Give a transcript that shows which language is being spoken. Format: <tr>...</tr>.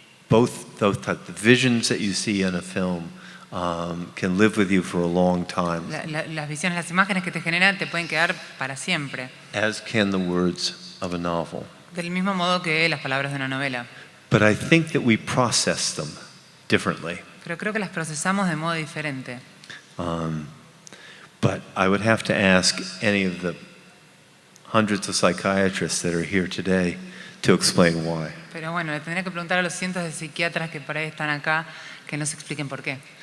<en>Both those types, the visions that you see in a film can live with you for a long time,</en> <es>Las visiones, las imágenes que te generan te pueden quedar para siempre,</es> <en>as can the words of a novel.</en> <es>del mismo modo que las palabras de una novela.</es> <en>But I think that we process them differently.</en> <es>Pero creo que las procesamos de modo diferente.</es> <en>But I would have to ask any of the hundreds of psychiatrists that are here today to explain why.</en> <es>Pero bueno, le tendría que preguntar a los cientos de psiquiatras que por ahí están acá que nos expliquen por qué.</es>